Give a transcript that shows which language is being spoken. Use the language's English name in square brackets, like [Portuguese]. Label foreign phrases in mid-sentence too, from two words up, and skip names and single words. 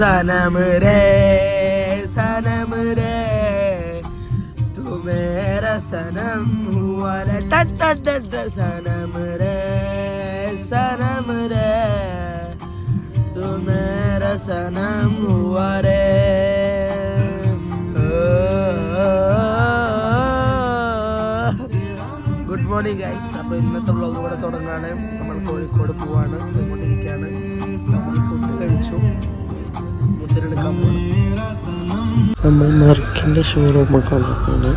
[Hindi] सनम रे सनम रे तू मेरा सनम हुआ रे सनम रे तू मेरा सनम हुआ रे. [English] Good morning guys. [Malayalam] അപ്പോൾ ഇന്നത്തെ വ്ളോഗ് ഇവിടെ തുടങ്ങാണ്. നമ്മൾ കോഴിക്കോട് പോവാണ്, പോയിക്കൊണ്ടിരിക്കുകയാണ്. നമ്മൾ ഫുഡ് കഴിച്ചു, മുദ്രെടുക്കാൻ പോകണം. നമ്മൾ മെർക്കിൻ്റെ ഷോറൂമൊക്കെ വന്നിട്ടാണ്.